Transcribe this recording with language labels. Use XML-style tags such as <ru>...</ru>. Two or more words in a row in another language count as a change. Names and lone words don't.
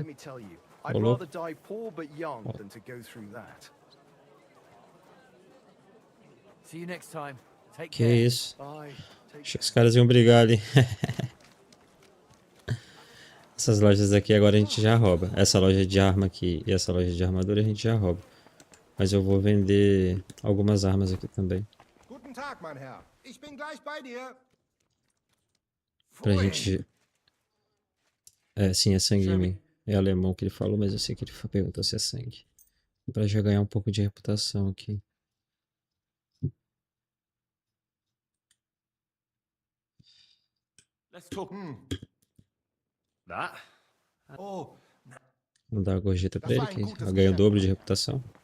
<pt>Rolou. Que isso? Achei que os caras iam brigar ali. Essas lojas aqui agora a gente já rouba. Essa loja de arma aqui e essa loja de armadura a gente já rouba. Mas eu vou vender algumas armas aqui também.</pt> <de>Guten Tag, mein Herr. Ich bin gleich bei dir.</de> <pt>Pra gente... sim, é sangue em mim. É alemão que ele falou, mas eu sei que ele perguntou se é sangue. Pra já ganhar um pouco de reputação aqui. Vamos dar uma gorjeta pra ele, que ela ganha o dobro de reputação.</pt>